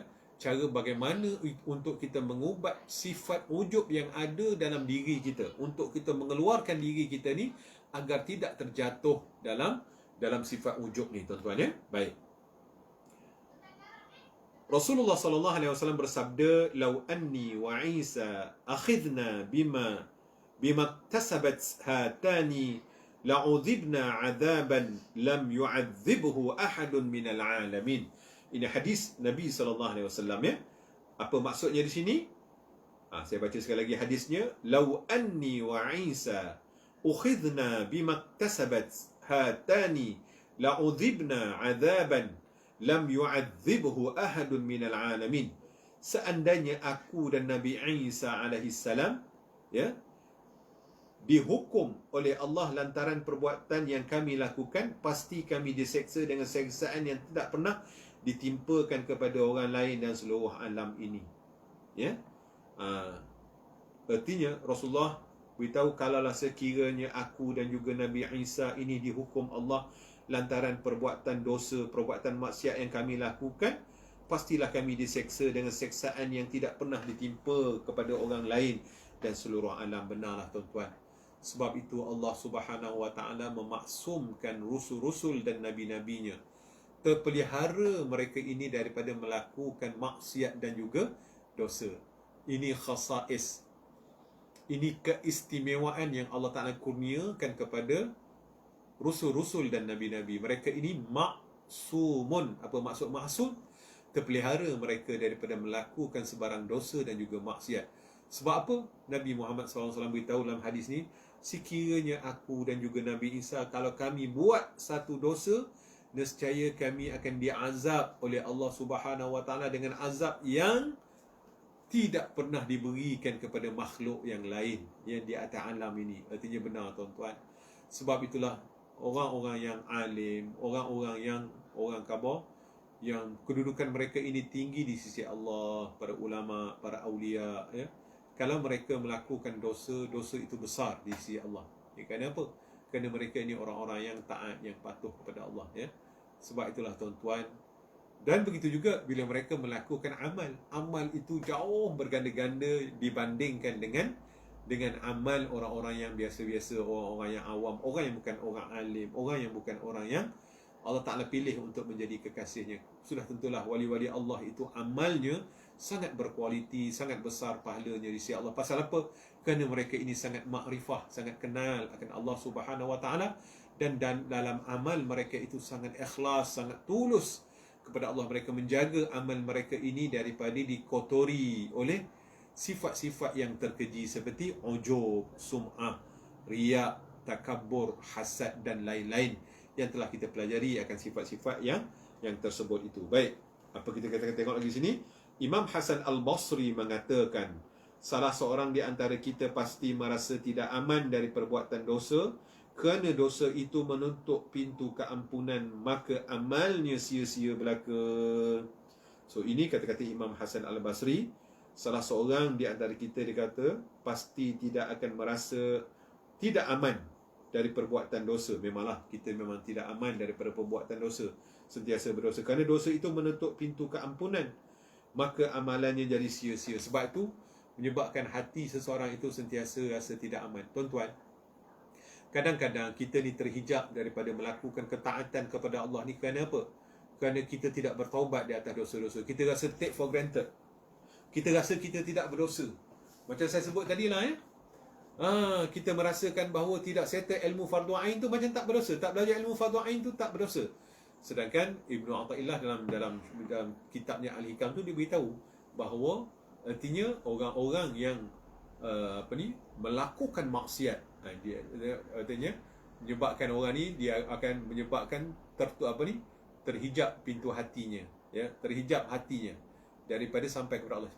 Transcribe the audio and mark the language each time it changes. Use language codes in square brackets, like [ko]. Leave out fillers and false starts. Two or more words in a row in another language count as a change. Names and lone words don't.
[ms] Cara bagaimana untuk kita mengubat sifat ujub yang ada dalam diri kita, untuk kita mengeluarkan diri kita ni agar tidak terjatuh dalam sifat ujub ni, tuan-tuan, ya. [ar] Baik. Rasulullah صلى الله عليه وسلم bersabda, "لو أني وعيسى أخذنا بما اكتسبت هاتان لعذبنا عذابا لم يعذبه أحد من العالمين." [ms] Ini hadis Nabi [ar] صلى الله عليه وسلم, [ms] ya. Apa maksudnya di sini? Saya baca sekali lagi hadisnya. [ar] "لو أني وعيسى أخذنا بما اكتسبت هاتان لعذبنا عذابا لم يعذبه أحد من العالمين." [ms] Seandainya aku dan Nabi Isa [ar] عليه السلام, [ms] ya, dihukum oleh Allah lantaran perbuatan yang kami lakukan, pasti kami diseksa dengan seksaan yang tidak pernah ditimpakan kepada orang lain dan seluruh alam ini. Ya. Artinya Rasulullah beritahu, kalaulah sekiranya aku dan juga Nabi Isa ini dihukum Allah lantaran perbuatan dosa, perbuatan maksiat yang kami lakukan, pastilah kami diseksa dengan seksaan yang tidak pernah ditimpa kepada orang lain dan seluruh alam. Benarlah tuan-tuan. Sebab itu Allah [ar] سبحانه وتعالى [ms] memaksumkan rusul-rusul dan nabi-nabinya. Terpelihara mereka ini daripada melakukan maksiat dan juga dosa. Ini khasais. Ini keistimewaan yang Allah Ta'ala kurniakan kepada rusul-rusul dan nabi-nabi. Mereka ini maksumun. Apa maksud maksum? Terpelihara mereka daripada melakukan sebarang dosa dan juga maksiat. Sebab apa? Nabi Muhammad SAW beritahu dalam hadis ni, sekiranya aku dan juga Nabi Isa, kalau kami buat satu dosa, nescaya kami akan diazab oleh Allah [ar] سبحانه وتعالى [ms] dengan azab yang tidak pernah diberikan kepada makhluk yang lain yang di atas alam ini. Artinya benar tuan-tuan. Sebab itulah orang-orang yang alim, orang-orang yang orang khabar, yang kedudukan mereka ini tinggi di sisi Allah, para ulama, para awliya, ya. Kalau mereka melakukan dosa, dosa itu besar di sisi Allah. Ya, kerana apa? Kerana mereka ini orang-orang yang taat, yang patuh kepada Allah, ya. Sebab itulah tuan-tuan. Dan begitu juga bila mereka melakukan amal. Amal itu jauh berganda-ganda dibandingkan dengan amal orang-orang yang biasa-biasa, orang-orang yang awam, orang yang bukan orang alim, orang yang bukan orang yang Allah Ta'ala pilih untuk menjadi kekasihnya. Sudah tentulah wali-wali Allah itu amalnya sangat berkualiti, sangat besar pahalanya di sisi Allah. Pasal apa? Kerana mereka ini sangat makrifah, sangat kenal akan Allah [ar] سبحانه وتعالى, [ms] dan dalam amal mereka itu sangat ikhlas, sangat tulus kepada Allah. Mereka menjaga amal mereka ini daripada dikotori oleh sifat-sifat yang terkeji seperti ujub, sum'ah, riya, takabbur, hasad dan lain-lain yang telah kita pelajari akan sifat-sifat yang tersebut itu. Baik, apa kita katakan, tengok lagi sini. Imam Hasan Al-Basri mengatakan, salah seorang di antara kita pasti merasa tidak aman dari perbuatan dosa, kerana dosa itu menutup pintu keampunan, maka amalnya sia-sia belaka. So ini kata-kata Imam Hasan Al-Basri. Salah seorang di antara kita, dia kata, pasti tidak akan merasa tidak aman dari perbuatan dosa. Memanglah kita memang tidak aman daripada perbuatan dosa, sentiasa berdosa, kerana dosa itu menutup pintu keampunan, maka amalannya jadi sia-sia. Sebab itu menyebabkan hati seseorang itu sentiasa rasa tidak aman. Tuan-tuan, kadang-kadang kita ni terhijab daripada melakukan ketaatan kepada Allah ni kerana apa? Kerana kita tidak bertaubat di atas dosa-dosa. Kita rasa [en] take for granted. [ms] Kita rasa kita tidak berdosa. Macam saya sebut tadi lah, ya. Kita merasakan bahawa tidak settle ilmu fardu ain tu macam tak berdosa. Tak belajar ilmu fardu ain tu tak berdosa. Sedangkan Ibnu Athaillah dalam kitabnya Al-Hikam tu dia beritahu bahawa artinya orang-orang yang melakukan maksiat, dia artinya menyebabkan orang ni, dia akan menyebabkan terhijab pintu hatinya, ya, terhijab hatinya daripada sampai kepada Allah.